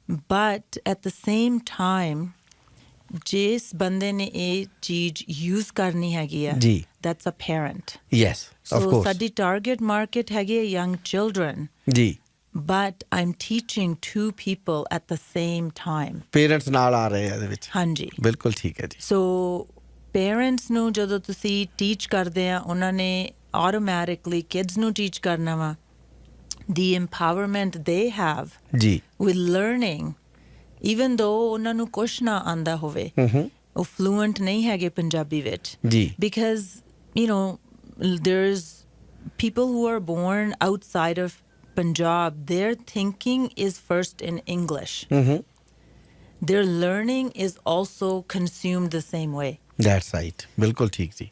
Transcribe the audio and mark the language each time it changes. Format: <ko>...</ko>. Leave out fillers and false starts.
<en>But at the same time,</en> <pa>ਜਿਸ ਬੰਦੇ ਨੇ ਇਹ ਚੀਜ਼ use ਕਰਨੀ ਹੈਗੀ ਆ ਜੀ</pa> <en>that's a parent. yes of So course. ਸਾਡੀ target market</en> <pa>ਹੈਗੀ ਆ</pa> <en>young children.</en> <pa>ਜੀ</pa> <en>But I'm teaching 2 people at the same time.</en> <pa>Parents ਨਾਲ ਆ ਰਹੇ ਆ ਇਹਦੇ ਵਿੱਚ. ਹਾਂਜੀ. ਬਿਲਕੁਲ ਠੀਕ ਹੈ ਜੀ. So parents ਨੂੰ ਜਦੋਂ ਤੁਸੀਂ teach ਕਰਦੇ ਆ ਉਹਨਾਂ ਨੇ automatically kids ਨੂੰ teach ਕਰਨਾ ਵਾ.</pa> <en>The empowerment they have</en> <pa>ਜੀ</pa> <en>with learning, even though</en> <pa>ਉਹਨਾਂ ਨੂੰ ਕੁਛ ਨਾ ਆਂਦਾ ਹੋਵੇ ਉਹ fluent ਨਹੀਂ ਹੈਗੇ ਪੰਜਾਬੀ ਵਿੱਚ. ਜੀ</pa> <en>Because, you know, there's people who are born outside of Punjab, their thinking is first in English. Their learning is also consumed the same way. That's right.</en> <pa>ਬਿਲਕੁਲ ਠੀਕ ਜੀ.</pa>